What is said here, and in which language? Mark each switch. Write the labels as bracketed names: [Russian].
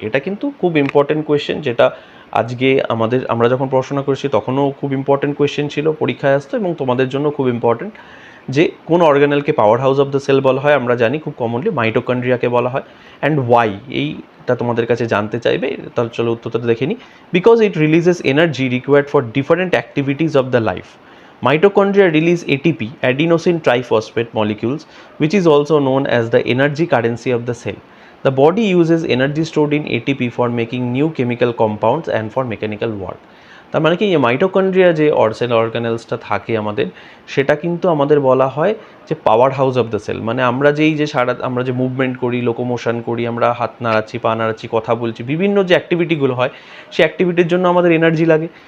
[Bangla] এটা কিন্তু খুব ইম্পর্টেন্ট কোয়েশ্চেন, যেটা আজকে আমরা যখন পড়াশোনা করেছি তখনও খুব ইম্পর্টেন্ট কোয়েশ্চেন ছিল, পরীক্ষায় আসতো এবং তোমাদের জন্য খুব ইম্পর্টেন্ট যে কোন অর্গানেলকে power house of the sell বলা হয়। আমরা জানি খুব কমনলি মাইটোকন্ড্রিয়াকে বলা হয়, অ্যান্ড ওয়াই এইটা তোমাদের কাছে জানতে চাইবে, তাহলে চলো উত্তরটা দেখে নিই। [English] Because it releases energy required for different activities of the life. Mitochondria release ATP, adenosine triphosphate molecules, which is also known as the energy currency of the cell. The body uses energy stored in ATP for making new chemical compounds and for mechanical work. [Bangla] তার মানে কি, এই mitochondria যে sell অর্গানেলসটা থাকে আমাদের, সেটা কিন্তু আমাদের বলা হয় যে power house of the sell. মানে আমরা আমরা যে মুভমেন্ট করি, লোকোমোশন করি, আমরা হাত নাড়াচ্ছি, পা নাড়াচ্ছি, কথা বলছি, বিভিন্ন যে অ্যাক্টিভিটিগুলো হয় সেই অ্যাক্টিভিটির জন্য আমাদের এনার্জি লাগে।